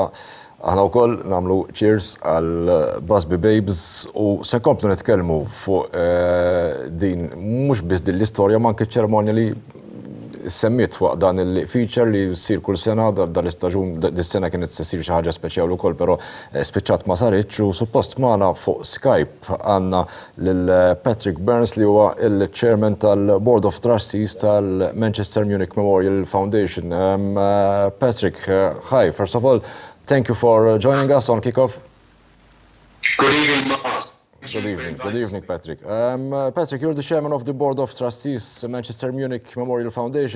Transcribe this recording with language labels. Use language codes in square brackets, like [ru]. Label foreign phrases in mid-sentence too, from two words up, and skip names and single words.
[mt] Aħna wkoll nagħmlu cheers għal Busby Babes u se nkomplu nitkellmu fuq din mhux biss din l-istorja ma anke ċ-ċerimonja li semmiet waqt dan il-feature li jsir kull sena dal-istaġun dis-sena kienet se ssir xi ħaġa speċjali wkoll però spiċċat ma saritx u suppost magħna fuq Skype għandna lil Patrick Burns li huwa il-Chairman tal-Board of Trustees tal-Manchester Munich Memorial Foundation. [en] Patrick, hi. First of all, thank you for joining us on Kickoff. Good evening, Mark. Good evening, Patrick. Patrick, you're the chairman of the Board of Trustees, Manchester Munich Memorial Foundation.